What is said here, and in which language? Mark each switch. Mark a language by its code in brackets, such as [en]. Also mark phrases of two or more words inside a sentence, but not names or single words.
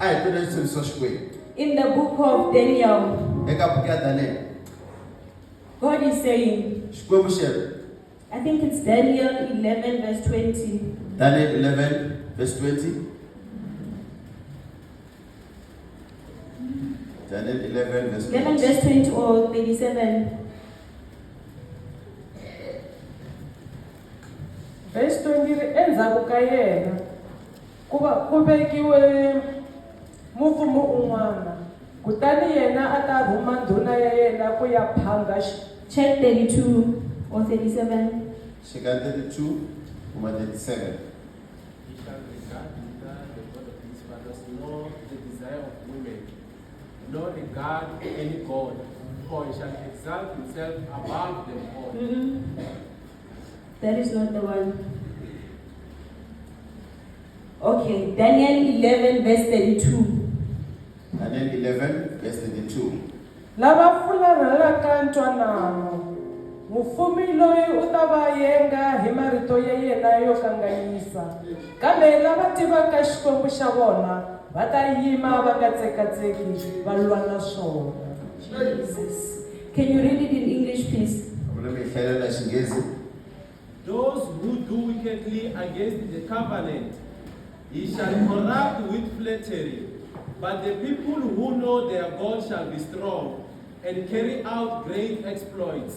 [en] In the book of Daniel, God is saying, I think it's Daniel 11 verse 20. Daniel 11 verse 20. Daniel 11 verse 20. 11 verse 20 or 37. [ts] Verse 20 endzhaku ka yena ku vekiwe mufumo un'wana kutani yena a ta rhuma ndhuna ya yena ku ya phanga [en] Check 32 or 37. [ts] Shika 32, 37. [en] He shall regard neither the God of his fathers, nor the desire of women, nor regard any God, for he shall exalt himself above them all. That is not the one. Okay, Daniel 11 verse 32. Daniel 11, verse 32. [ts] lava fularhelaka ntwanano mufumi loyi u ta va yenga hi marito ya yena yo kanganyisa kambe lava tivaka xikwembu xa vona va ta yima va nga tsekatseki va lwa na swona. [en] Jesus. Can you read it in English, please? Those who do wickedly against the covenant, he shall corrupt with flattery. But the people who know their God shall be strong and carry out great exploits.